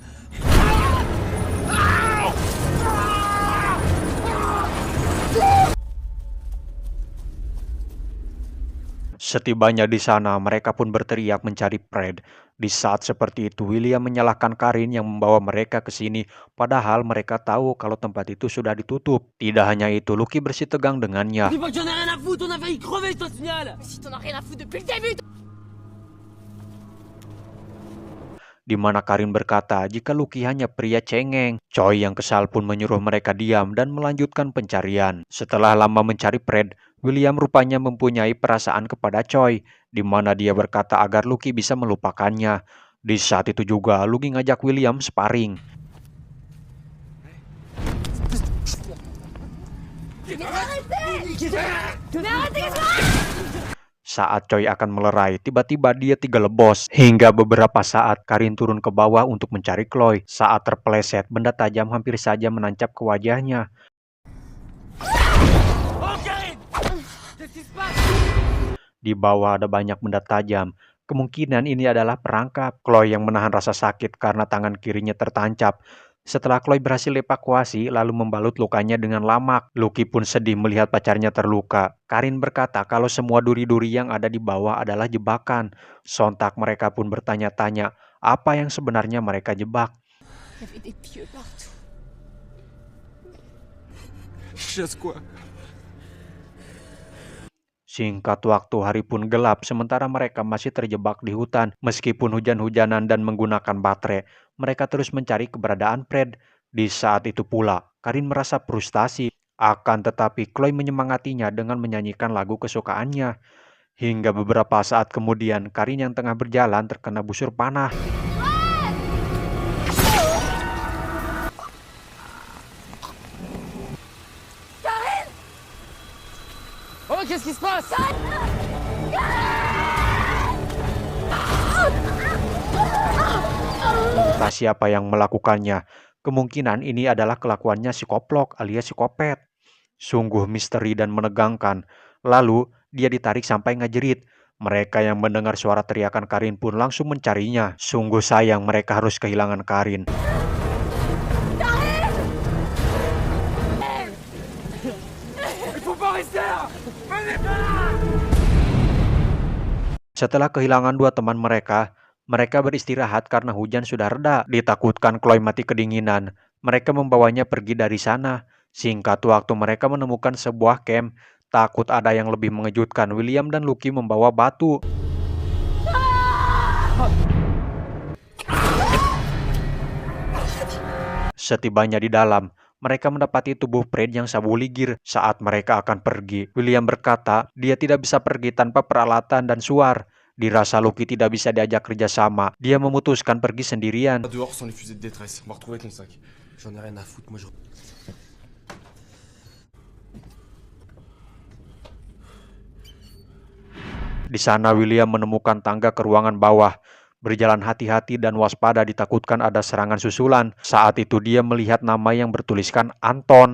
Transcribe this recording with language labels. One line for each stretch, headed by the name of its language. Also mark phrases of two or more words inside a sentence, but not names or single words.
Indonesian: Setibanya di sana, mereka pun berteriak mencari Fred. Di saat seperti itu, William menyalahkan Karin yang membawa mereka ke sini, padahal mereka tahu kalau tempat itu sudah ditutup. Tidak hanya itu, Lucky bersih tegang dengannya.
French: Dis pas que j'en ai rien à foutre, on a failli crever, je te signale. Mais si t'en as rien à foutre depuis le début.
Indonesian: Di mana Karin berkata jika Lucky hanya pria cengeng. Choi yang kesal pun menyuruh mereka diam dan melanjutkan pencarian. Setelah lama mencari Fred, William rupanya mempunyai perasaan kepada Choi, di mana dia berkata agar Lucky bisa melupakannya. Di saat itu juga, Lucky ngajak William sparring. Saat Choi akan melerai, tiba-tiba dia 3 lebos. Hingga beberapa saat, Karin turun ke bawah untuk mencari Chloe. Saat terpeleset, benda tajam hampir saja menancap ke wajahnya.
French: Oh, Karine! Qu'est-ce qui se passe?
Indonesian: Di bawah ada banyak benda tajam. Kemungkinan ini adalah perangkap. Chloe yang menahan rasa sakit karena tangan kirinya tertancap. Setelah Chloe berhasil evakuasi, lalu membalut lukanya dengan lamak. Lucky pun sedih melihat pacarnya terluka. Karin berkata kalau semua duri-duri yang ada di bawah adalah jebakan. Sontak mereka pun bertanya-tanya apa yang sebenarnya mereka jebak.
French: Il y avait des pieux partout. Chasse quoi?
Indonesian: Singkat waktu, hari pun gelap sementara mereka masih terjebak di hutan. Meskipun hujan-hujanan dan menggunakan baterai, mereka terus mencari keberadaan Fred. Di saat itu pula, Karin merasa frustasi. Akan tetapi, Chloe menyemangatinya dengan menyanyikan lagu kesukaannya. Hingga beberapa saat kemudian, Karin yang tengah berjalan terkena busur panah.
French: Oh, qu'est-ce qui se passe?
Indonesian: Entah siapa yang melakukannya. Kemungkinan ini adalah kelakuannya psikoplok alias psikopat. Sungguh misteri dan menegangkan. Lalu, dia ditarik sampai ngajerit. Mereka yang mendengar suara teriakan Karin pun langsung mencarinya. Sungguh sayang mereka harus kehilangan Karin.
French: Il faut pas rester là!
Indonesian: Setelah kehilangan 2 teman mereka beristirahat karena hujan sudah reda. Ditakutkan Chloe mati kedinginan, mereka membawanya pergi dari sana. Singkat waktu mereka menemukan sebuah camp. Takut ada yang lebih mengejutkan, William dan Lucky membawa batu. Setibanya di dalam, mereka mendapati tubuh Fred yang sabu ligir. Saat mereka akan pergi, William berkata dia tidak bisa pergi tanpa peralatan dan suar. Dirasa Lucky tidak bisa diajak kerjasama, dia memutuskan pergi sendirian.
French: Dehors sans les fusées de détresse. On va retrouver ton sac. J'en ai rien à foutre, moi je...
Indonesian: Di sana William menemukan tangga ke ruangan bawah. Berjalan hati-hati dan waspada, ditakutkan ada serangan susulan. Saat itu dia melihat nama yang bertuliskan Anton.